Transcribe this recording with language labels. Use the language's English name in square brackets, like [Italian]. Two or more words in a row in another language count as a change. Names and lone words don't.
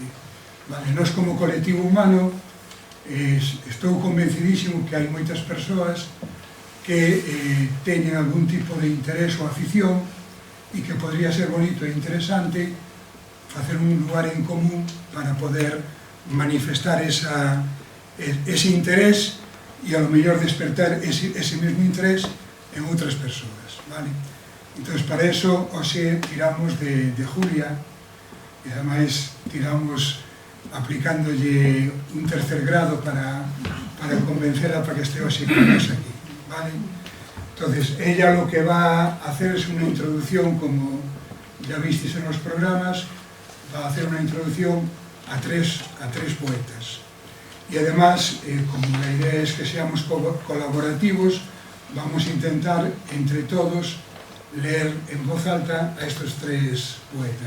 [Galician] Nós como colectivo humano estou convencidísimo que hai moitas persoas que teñen algún tipo de interés ou afición e que podría ser bonito e interesante facer un lugar en común para poder manifestar ese interés e ao mellor despertar ese mesmo interés en outras persoas, vale? Entón, para eso, hoxe tiramos de Julia, e ademais tiramos aplicándolle un tercer grado para convencerla para que este hoxe con nos aquí, vale? [Spanish] Entonces, ella lo que va a hacer es una introducción, como ya visteis en los programas, va a hacer una introducción a tres poetas. Y además, como la idea es que seamos colaborativos, vamos a intentar, entre todos, leer en voz alta a estos 3 poetas.